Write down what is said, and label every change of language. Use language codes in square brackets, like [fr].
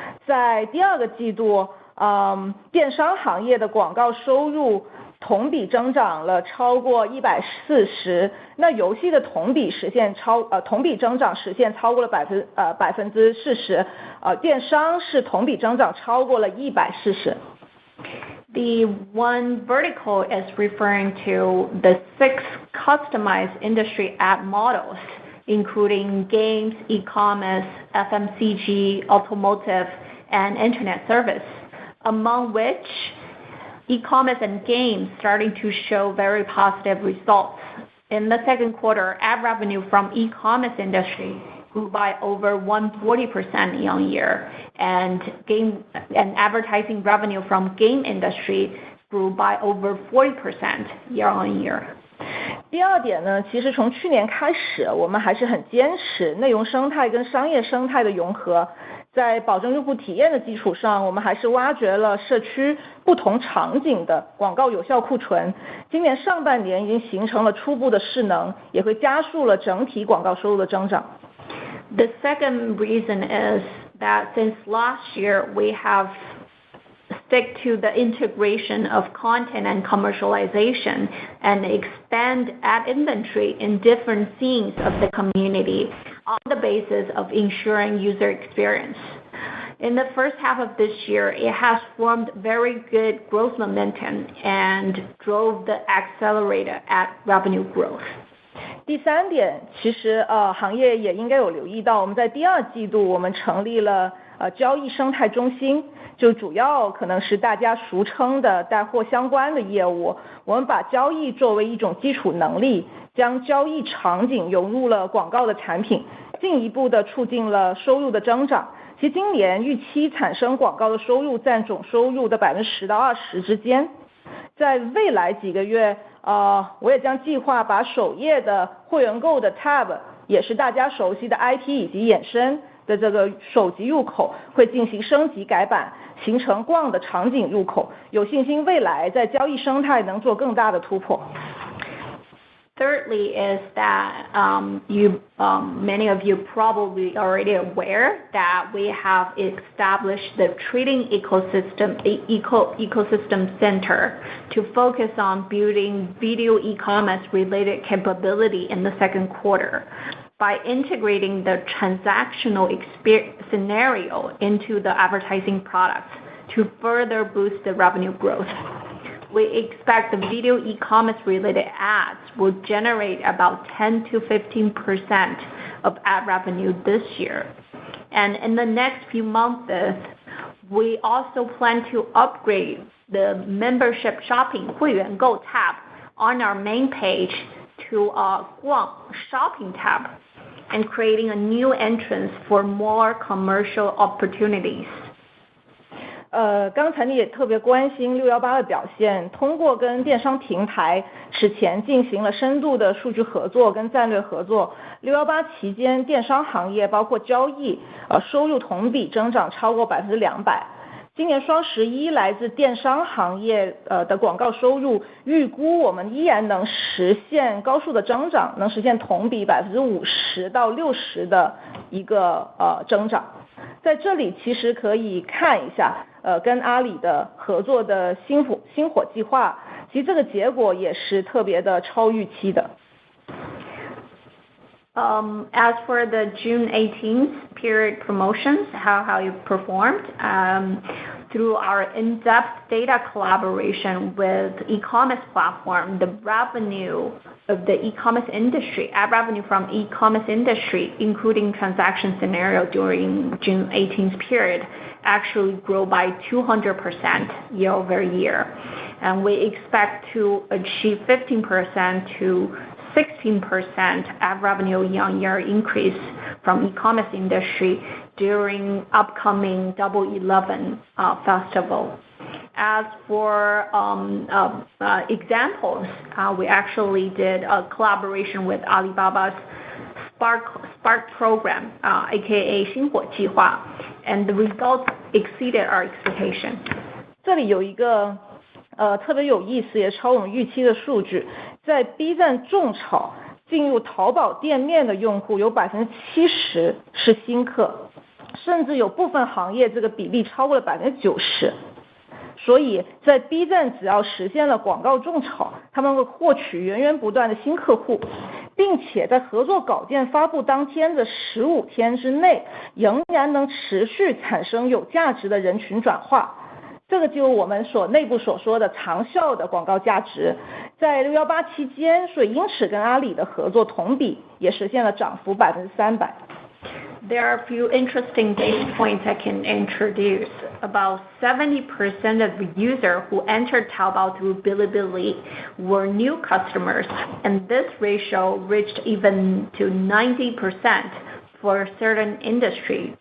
[zh] 在第二个季度，电商行业的广告收入同比增长了超过140%，那游戏的同比增长实现超过了40%，电商是同比增长超过了140%。 [en] The one vertical is referring to the 6 customized industry ad models, including games, e-commerce, FMCG, automotive, and internet service, among which e-commerce and games starting to show very positive results. In the second quarter, ad revenue from e-commerce industry grew by over 140% year-on-year, and advertising revenue from game industry grew by over 40% year-on-year. [zh] 第二点呢，其实从去年开始，我们还是很坚持内容生态跟商业生态的融合。在保证用户体验的基础上，我们还是挖掘了社区不同场景的广告有效库存。今年上半年已经形成了初步的势能，也会加速了整体广告收入的增长。 [en] The second reason is that since last year, we have stick to the integration of content and commercialization and expand ad inventory in different scenes of the community on the basis of ensuring user experience. In the first half of this year, it has formed very good growth momentum and drove the accelerated ad revenue growth. [zh] 第三点，其实行业也应该有留意到，我们在第二季度我们成立了交易生态中心，就主要可能是大家俗称的带货相关的业务。我们把交易作为一种基础能力，将交易场景融入了广告的产品，进一步的促进了收入的增长。其实今年预期产生广告的收入占总收入的10%到20%之间。在未来几个月，我也将计划把首页的会员购的 tab， 也是大家熟悉的 IP 以及衍生的这个手机入口，会进行升级改版，形成逛的场景入口，有信心未来在交易生态能做更大的突破。 [en] Thirdly is that many of you probably already aware that we have established the trading ecosystem center to focus on building video e-commerce related capability in the second quarter by integrating the transactional scenario into the advertising products to further boost the revenue growth. We expect the video e-commerce related ads will generate about 10 to 15% of ad revenue this year. And in the next few months, we also plan to upgrade the membership shopping 会员购 tab on our main page to a 逛 shopping tab and creating a new entrance for more commercial opportunities. [zh] 刚才你也特别关心618的表现，通过跟电商平台此前进行了深度的数据合作跟战略合作，618期间电商行业包括交易收入同比增长超过200%。今年双11来自电商行业的广告收入，预估我们依然能实现高速的增长，能实现同比50%到60%的一个增长。在这里其实可以看一下跟阿里的合作的星火计划，其实这个结果也是特别的超预期的。 [en] As for the June 18th period promotions, how you performed, through our in-depth data collaboration with e-commerce platform, the revenue of the e-commerce industry, ad revenue from e-commerce industry, including transaction scenario during June 18th period, actually grew by 200% year over year. And we expect to achieve 15% to 16% ad revenue year-on-year increase from e-commerce industry during upcoming Double 11 festival. As for examples, we actually did a collaboration with Alibaba's Spark program, aka 星火计划, and the results exceeded our expectation. [zh] 这里有一个特别有意思也超我们预期的数据，在 B 站种草进入淘宝店面的用户有70%是新客，甚至有部分行业这个比例超过了90%。所以在 B 站只要实现了广告种草，他们会获取源源不断的新客户，并且在合作稿件发布当天的15天之内，仍然能持续产生有价值的人群转化。这个就我们内部所说的长效的广告价值，在618期间，所以因此跟阿里的合作同比也实现了涨幅300%。 [en] There are a few interesting data points I can introduce. About 70% of the users who entered Taobao through Bilibili were new customers, and this ratio reached even to 90% for certain industry.